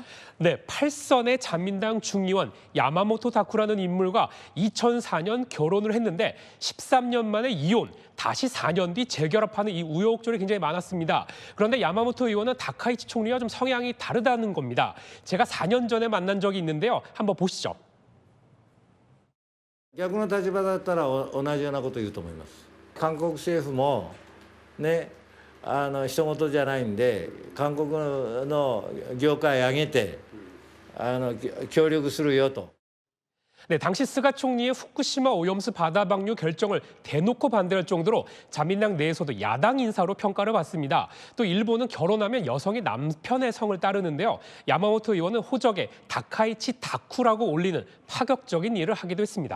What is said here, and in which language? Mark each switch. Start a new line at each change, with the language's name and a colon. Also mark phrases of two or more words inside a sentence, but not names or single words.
Korean: 네, 8선의 자민당 중의원 야마모토 다쿠라는 인물과 2004년 결혼을 했는데 13년 만에 이혼, 다시 4년 뒤 재결합하는 이 우여곡절이 굉장히 많았습니다. 그런데 야마모토 의원은 다카이치 총리와 좀 성향이 다르다는 겁니다. 제가 4년 전에 만난 적이 있는데요. 한번 보시죠.
Japanese: 逆の立場だったら同じようなことを言うと思います。韓国政府もね、人事じゃないんで、韓国の業界上げて協力するよと。
Korean: 네, 당시 스가 총리의 후쿠시마 오염수 바다 방류 결정을 대놓고 반대할 정도로 자민당 내에서도 야당 인사로 평가를 받습니다. 또 일본은 결혼하면 여성이 남편의 성을 따르는데요. 야마모토 의원은 호적에 다카이치 다쿠라고 올리는 파격적인 일을 하기도 했습니다.